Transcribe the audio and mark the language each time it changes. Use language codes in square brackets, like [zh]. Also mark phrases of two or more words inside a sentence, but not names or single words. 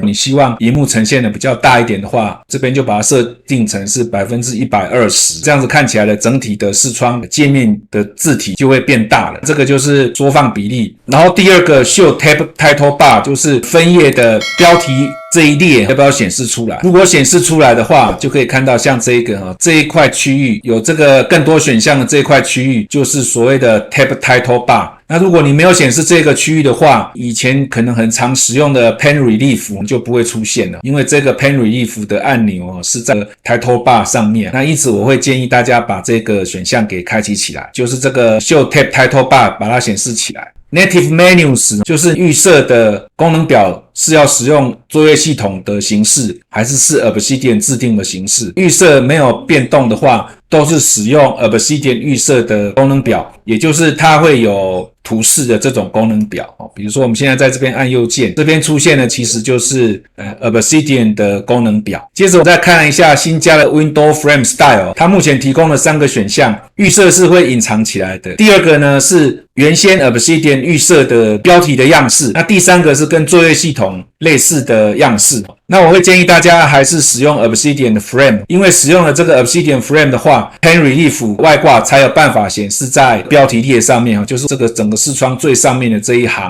[zh] 你希望螢幕呈現的比較大一點的話，這邊就把它設定成是 120%，這樣子看起來的整體的視窗界面的字體就會變大了，這個就是縮放比例。然後第二個 [en] Show Tab Title Bar [zh] 就是分頁的標題這一列要不要顯示出來？如果顯示出來的話，就可以看到像這個這一塊區域有這個更多選項的這一塊區域就是所謂的 [en] Tab Title Bar。 [zh] 那如果你沒有顯示這個區域的話，以前可能很常使用的 Pen Relief 就不會出現了，因為這個 Pen Relief 的按鈕是在 [en] Title Bar [zh] 上面。那因此我會建議大家把這個選項給開啟起來，就是這個 [en] Show Tab Title Bar [zh] 把它顯示起來。 [en] Native Menus [zh] 就是預設的功能表是要使用作業系統的形式，還是 Obsidian 制定的形式。預設沒有變動的話，都是使用 Obsidian 預設的功能表，也就是它會有圖示的這種功能表。比如說我們現在在這邊按右鍵，這邊出現的其實就是Obsidian 的功能表。接着我再看一下新加的 [en] Window Frame Style， [zh] 它目前提供了3個選項，預設是會隱藏起來的。第二個呢是原先 Obsidian 預設的標題的樣式，那第3個是跟作業系統類似的樣式。那我會建議大家還是使用 Obsidian 的 Frame， 因為使用了這個 Obsidian Frame 的話， Pen Relief 外掛才有辦法顯示在標題列上面，就是這個整個視窗最上面的這一行。